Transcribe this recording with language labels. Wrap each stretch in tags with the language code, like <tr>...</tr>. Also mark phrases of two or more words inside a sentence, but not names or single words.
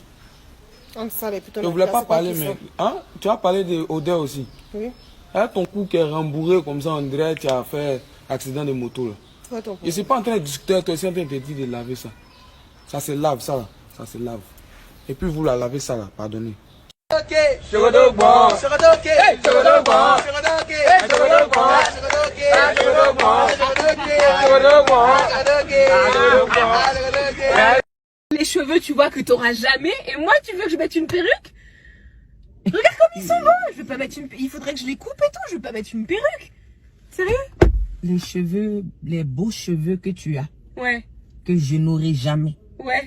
<fr>Ça, plutôt Je ne voulais pas parler, mais... Hein? Tu as parlé d'odeur aussi. Oui. Ton cou qui est rembourré comme ça, on dirait que tu as fait accident de moto. Là. Je ne suis pas en train de discuter avec toi, je suis en train de te dire de laver ça. Ça se lave, ça là. Ça se lave. Et puis vous la lavez ça là, pardonnez. Ok, chocodo bon, chocodo ok, chocodo bon, chocodo ok, chocodo bon, chocodo ok, chocodo bon, chocodo ok, chocodo bon. Les cheveux, tu vois que t'auras jamais, et moi, tu veux que je mette une perruque? Regarde comme ils sont beaux. Je veux pas mettre une... Il faudrait que je les coupe et tout. Je veux pas mettre une perruque. Sérieux? Les cheveux, les beaux cheveux que tu as. Ouais. Que je n'aurai jamais. Ouais.</fr>